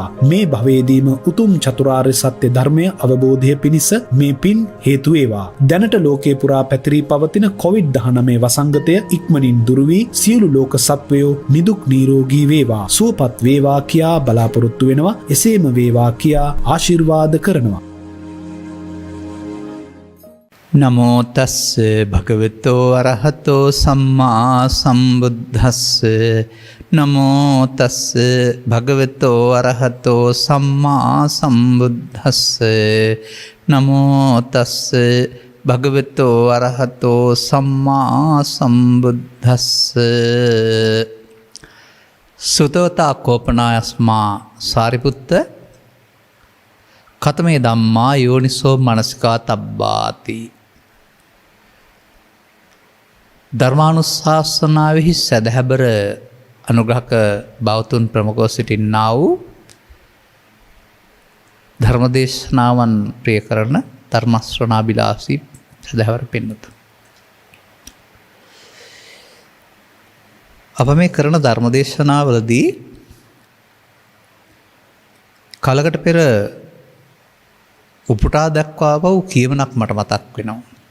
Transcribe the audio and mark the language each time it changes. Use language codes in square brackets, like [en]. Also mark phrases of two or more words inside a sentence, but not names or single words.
[si] මේ භවයේදීම උතුම් චතුරාර්ය සත්‍ය ධර්මය අවබෝධය පිණිස මේ පින් හේතු වේවා. දැනට ලෝකේ පුරා පැතිරී පවතින COVID-19 වසංගතය ඉක්මනින් දුරු වී සියලු ලෝක සත්වයෝ නිදුක් නිරෝගී වේවා සුවපත් වේවා කියා බලාපොරොත්තු වෙනවා. එසේම වේවා කියා ආශිර්වාද කරනවා. [pi] නමෝ තස්ස භගවතෝ අරහතෝ සම්මා සම්බුද්දස්ස නමෝ තස්ස භගවතෝ අරහතෝ සම්මා සම්බුද්දස්ස නමෝ තස්ස භගවතෝ අරහතෝ සම්මා සම්බුද්දස්ස සුතවතා කෝපනායස්මා සාරිපුත්ත කතමේ ධම්මා යෝනිසෝ මනසිකා තබ්බාති. [si] ධර්මානුශාසනාවෙහි සැදැහැබර අනුග්‍රහක බෞතුන් ප්‍රමුඛව සිටින්නා වූ ධර්මදේශනාවන් ප්‍රිය කරන ධර්මශ්‍රවණාබිලාසී සැදැහැවර පින්නතුන්. අප මේ කරන ධර්මදේශනාවලදී කලකට පෙර උපුටා දක්වා වූ කියමනක් මට මතක් වෙනවා.